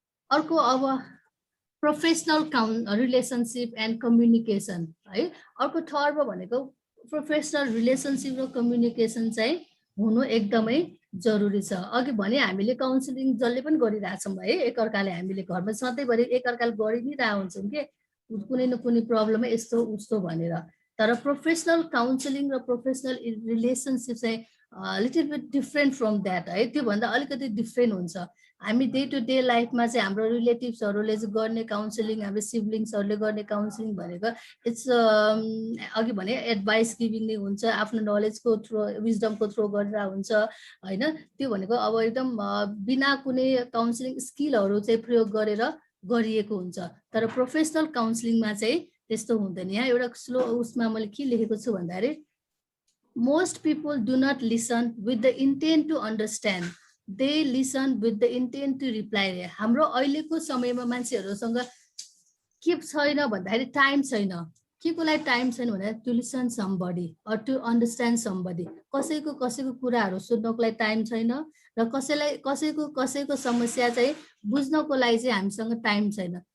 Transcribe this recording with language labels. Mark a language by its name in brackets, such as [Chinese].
[Nepali] अर्को अब professional relationship and communication है। अर्को थर्ड भनेको प्रोफेसनल रिलेसनसिप र कम्युनिकेसन चाहिँ हुनु एकदमै जरुरी छ। अघि भने हामीले काउन्सिलिङ जसले पनि गरिरहेछौँ है, एकअर्काले हामीले घरमा सधैँभरि एकअर्काले गरि नै रहेको हुन्छौँ कि कुनै न कुनै प्रब्लमै यस्तो उस्तो भनेर। तर प्रोफेसनल काउन्सिलिङ र प्रोफेसनल रिलेसनसिप चाहिँ [English] little bit different from that [Nepali] है। त्योभन्दा अलिकति डिफ्रेन्ट हुन्छ। हामी डे टु डे लाइफमा चाहिँ हाम्रो रिलेटिभ्सहरूले चाहिँ गर्ने काउन्सिलिङ, हाम्रो सिब्लिङ्सहरूले गर्ने काउन्सिलिङ भनेको इट्स अघि भने एडभाइस गिभिङ नै हुन्छ, आफ्नो नलेजको थ्रु विजडमको थ्रु गरेर हुन्छ होइन। त्यो भनेको अब एकदम बिना कुनै काउन्सिलिङ स्किलहरू चाहिँ प्रयोग गरेर गरिएको हुन्छ। तर प्रोफेसनल काउन्सिलिङमा चाहिँ त्यस्तो हुँदैन। यहाँ एउटा स्लो उसमा मैले के लेखेको छु भन्दाखेरि [English] most people do not listen with the intent to understand, they listen with the intent to reply। [Nepali] हाम्रो अहिलेको समयमा मान्छेहरूसँग के छैन भन्दाखेरि टाइम छैन। के को लागि टाइम छैन भन्दा [English] To listen somebody or to understand somebody. [Nepali] कसैको कुराहरू सुन्नको लागि टाइम छैन र कसैको समस्या चाहिँ बुझ्नको लागि चाहिँ हामीसँग टाइम छैन।